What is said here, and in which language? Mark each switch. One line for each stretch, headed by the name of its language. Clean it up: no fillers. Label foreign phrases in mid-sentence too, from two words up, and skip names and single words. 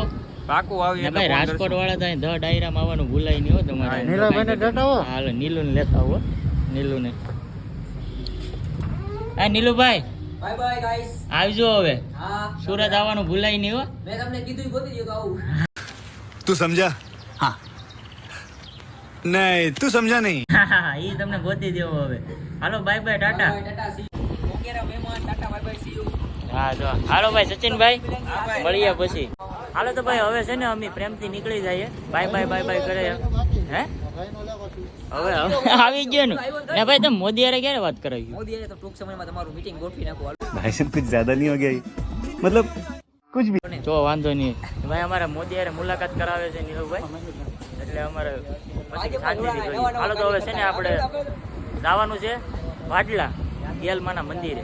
Gujarati: પાકું આવી ને ભાઈ રાજકોટ વાળા થાય ધ ડાયરામાં આવવાનું ભૂલાય નહીં હો તમારે. હાલો નીલુ ને લેતા આવો નીલુ ને. હા નીલુભાઈ
English: bye bye guys
Gujarati: આવજો હવે. હા સુરત આવવાનું ભૂલાય નહીં હો. મેં તમને કીધું ગોતી દો તો આવું
Hindi: तू समझा हाँ नहीं तू समझा नहीं
Gujarati: ઈ તમને ગોતી દેવો હવે. હાલો
English: bye bye
Gujarati: ટાટા. ટાટા સી ઓકેરા મહેમાન ટાટા
English: bye bye see you.
Gujarati: હા જો હાલો ભાઈ સચિનભાઈ મળીએ પછી. હાલો તો ભાઈ હવે છે ને અમે પ્રેમથી નીકળી જઈએ.
English: bye bye bye bye
Gujarati: કરે હે હવે આવી ગયો ને ને ભાઈ તમે મોદી હારે ક્યારે વાત કરાવી? મોદી આવે તો ટૂંક સમયમાં તમારું મીટિંગ ગોઠવી નાખો હાલો
Hindi: भाई साहब कुछ ज्यादा नहीं हो गया ये? मतलब कुछ भी
Gujarati: જો વાંધો નહીં ભાઈ અમારા મોદી હારે મુલાકાત કરાવે છે નીલુભાઈ એટલે અમારે પછી શાંતિથી જોઈએ. હાલો તો હવે છે ને આપણે જવાનું છે ભાડલા ગેલમાના મંદિરે.